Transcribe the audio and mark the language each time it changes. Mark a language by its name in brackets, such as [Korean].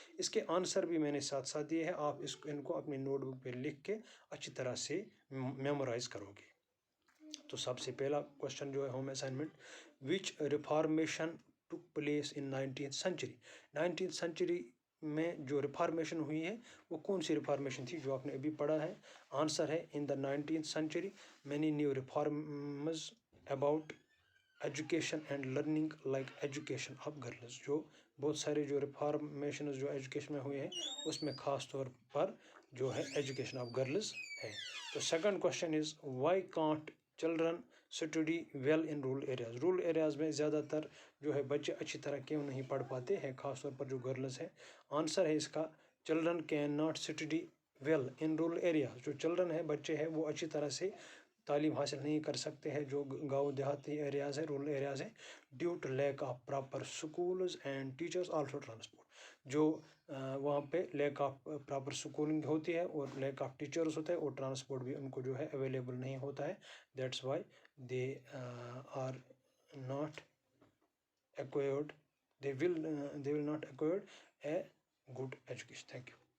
[Urdu] اس کے آنسر بھی میں نے ساتھ ساتھ دیے ہیں. آپ ان کو اپنی نوٹ بک پہ لکھ کے اچھی طرح سے میمورائز کرو گے. تو سب سے پہلا کوشچن جو ہے home assignment, [English] Which reformation took place in 19th century. [Urdu] 19th century میں جو ریفارمیشن ہوئی ہے وہ کون سی ریفارمیشن تھی جو آپ نے ابھی پڑھا ہے. آنسر ہے [English] In the 19th century many new reforms about education and learning like education of girls. [Urdu] جو بہت سارے جو ریفارمیشنز جو ایجوکیشن میں ہوئے ہیں اس میں خاص طور پر جو ہے ایجوکیشن آف گرلز ہے. [English] تو second question is why can't children study well in rural areas. [Urdu] Rural areas میں زیادہ تر جو ہے بچے اچھی طرح کیوں نہیں پڑھ پاتے ہیں, خاص طور پر جو گرلز ہیں. آنسر ہے اس کا, [English] Children can not study well in rural areas. [Urdu] جو چلڈرن ہے, بچے ہیں, وہ اچھی طرح سے تعلیم حاصل نہیں کر سکتے ہیں جو گاؤں دیہاتی ایریاز ہیں, رورل ایریاز ہیں, [English] Due to lack of proper schools and teachers, also transport. [Urdu] جو وہاں پہ لیک آف پراپر اسکولنگ ہوتی ہے اور لیک آف ٹیچرس ہوتا ہے, اور ٹرانسپورٹ بھی ان کو جو ہے اویلیبل نہیں ہوتا ہے. [English] That's why they are not acquired, they will not acquire a good education. Thank you.